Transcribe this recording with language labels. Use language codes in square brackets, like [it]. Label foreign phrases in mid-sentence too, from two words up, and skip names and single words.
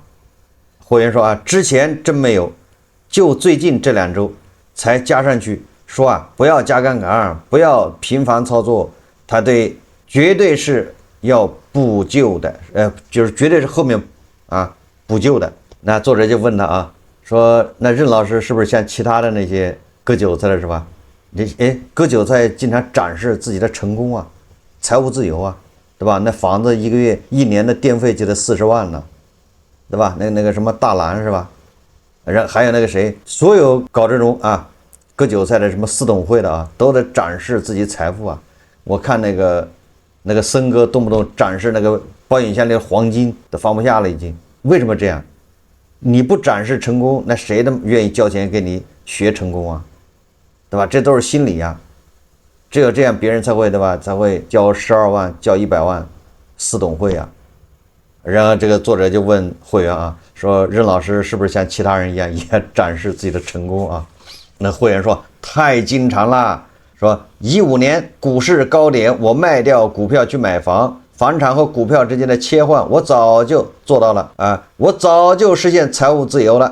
[zh] 會員說之前真沒有，就最近這2周才加上去，說不要加槓桿，不要頻繁操作，他絕對是要補救的，就是絕對是後面補救的。那作者就問他說那任老師是不是像其他的那些割韭菜的是吧？割韭菜经常展示自己的成功財務自由對吧？那房子一年的電費就得40萬呢，對吧？那個什麼大藍是吧？還有那個誰，所有搞这種割韭菜的什麼私董會的都得展示自己財富我看那個森哥動不動展示那個保險箱裡的黃金都放不下了已經。為什麼這樣？你不展示成功，那誰都願意交錢給你學成功對吧？這都是心理只有這樣別人才會，對吧？才會交12萬交100萬私董會然後這個作者就問會員說任老師是不是像其他人一樣也展示自己的成功那會員說太經常了，說15年股市高點我賣掉股票去買房，房產和股票之間的切換我早就做到了我早就實現財務自由了。